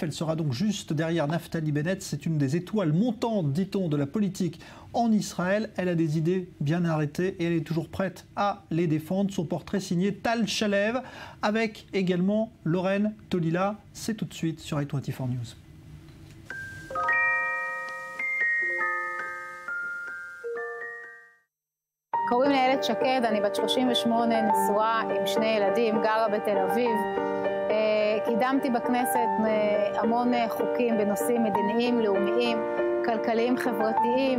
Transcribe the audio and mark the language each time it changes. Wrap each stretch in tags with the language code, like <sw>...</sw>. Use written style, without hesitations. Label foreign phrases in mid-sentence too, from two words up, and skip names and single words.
<fr>Elle sera donc juste derrière Naftali Bennett. C'est une des étoiles montantes, dit-on, de la politique en Israël. Elle a des idées bien arrêtées et elle est toujours prête à les défendre. Son portrait signé Tal Shalev avec également Lorraine Tolila. C'est tout de suite sur i24 News.</fr> <he>קוראים לי איילת שקד, אני בת 38, נשואה עם 2 ילדים, גרה בתל אביב. קידמתי בכנסת המון חוקים בנושאים מדיניים, לאומיים, כלכליים, חברתיים.</he>